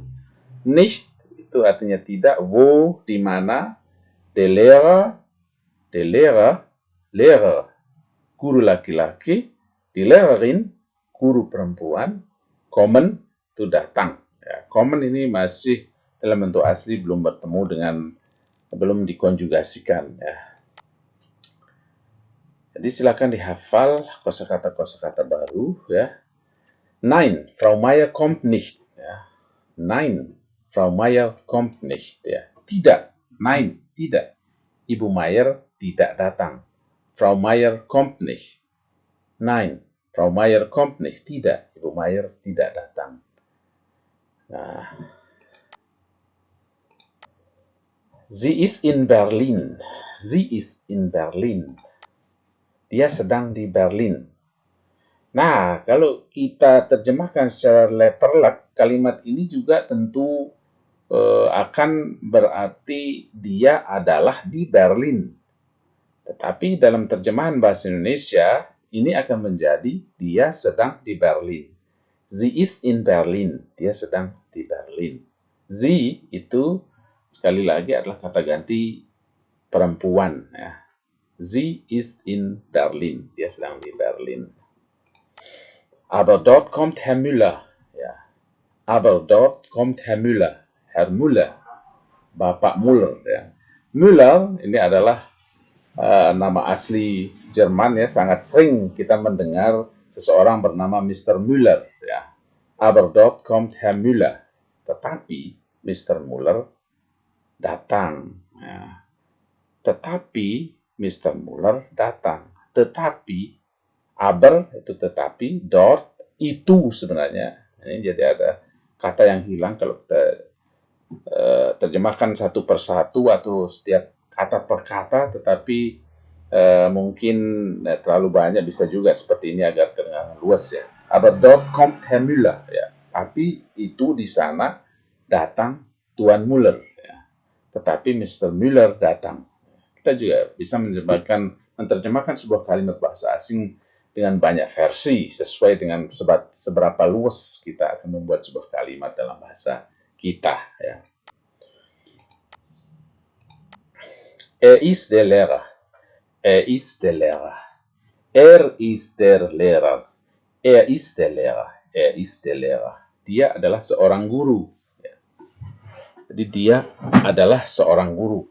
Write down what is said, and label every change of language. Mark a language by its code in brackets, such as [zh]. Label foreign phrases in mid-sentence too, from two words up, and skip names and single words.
[id] Nicht itu artinya tidak, wo di mana, [de] der Lehrer, [id] guru laki-laki, [de] die Lehrerin, [id] guru perempuan, kommen itu datang. Ya, kommen ini masih dalam bentuk asli, belum dikonjugasikan ya. Jadi silakan dihafal kosakata baru ya. [de] Nein, Frau Meier kommt nicht ya. Nein, Frau Meier kommt nicht ya. [id] Tidak, nein, tidak. Ibu Meier tidak datang. [de] Frau Meier kommt nicht. Nein, Frau Meier kommt nicht. [id] Tidak, Ibu Meier tidak datang. Nah. [de] Sie ist in Berlin. Sie ist in Berlin. [id] Dia sedang di Berlin. Nah, kalau kita terjemahkan secara letterlek, kalimat ini juga tentu akan berarti dia adalah di Berlin. Tetapi dalam terjemahan bahasa Indonesia, ini akan menjadi dia sedang di Berlin. [de] Sie ist in Berlin. [id] Dia sedang di Berlin. Sie itu sekali lagi adalah kata ganti perempuan. Ya. [de] Sie ist in Berlin. [id] Dia sedang di Berlin. [de] Aber dort kommt Herr Müller. Ja. Aber dort kommt Herr Müller. Herr Müller. [id] Bapak Müller. Ya. Müller ini adalah nama asli Jerman, ya. Sangat sering kita mendengar seseorang bernama Mr. Müller, ya. [de] Aber dort kommt Herr Müller. [id] Tetapi Mr. Müller datang, ya. Tetapi Mr. Müller datang. Tetapi aber itu tetapi, dort itu sebenarnya. Ini jadi ada kata yang hilang kalau kita terjemahkan satu persatu atau setiap kata per kata, tetapi mungkin terlalu banyak, bisa juga seperti ini agar terdengar luas, ya. [de] Aber dort kommt Herr Müller, [id] ya. Tapi itu di sana datang Tuan Müller, ya. Tetapi Mr. Müller datang. Kita juga bisa menerjemahkan sebuah kalimat bahasa asing dengan banyak versi sesuai dengan seberapa luas kita akan membuat sebuah kalimat dalam bahasa kita, ya. [de] Er ist der Lehrer. Er ist der Lehrer. Er ist der Lehrer. Er ist der Lehrer. Er ist der Lehrer. [id] Dia adalah seorang guru. Jadi dia adalah seorang guru.